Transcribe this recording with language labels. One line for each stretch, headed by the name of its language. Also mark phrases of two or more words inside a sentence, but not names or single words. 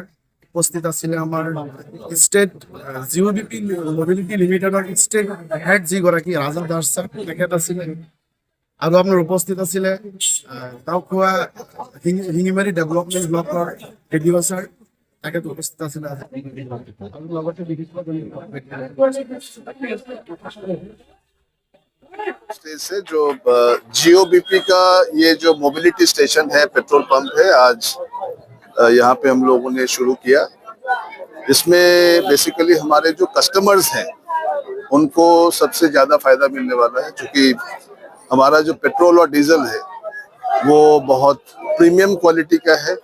Assamese: উপস্থিত আছিলে আমাৰ ষ্টেট জিঅ' বিপি মবিলিটি লিমিটেডৰ
English: state head
Assamese: যিগৰাকী ৰাজা দাস ছাৰ, তেখেত আছিলে। আৰু আপোনাৰ উপস্থিত আছিলে তাওখোৱা হিঙ্গিমাৰী
English: development block
Assamese: এডিঅ' ছাৰ, তেখেত উপস্থিত আছিলে। আৰু লগতে
Hindi: से जो जियो बीपी का ये जो
English: mobility station
Hindi: है,
English: petrol pump
Hindi: है, आज यहाँ पे हम लोगों ने शुरू किया। इसमें बेसिकली हमारे जो कस्टमर्स हैं उनको सबसे ज़्यादा फायदा मिलने वाला है, क्योंकि हमारा जो पेट्रोल और डीजल है वो बहुत
English: premium quality
Hindi: का है।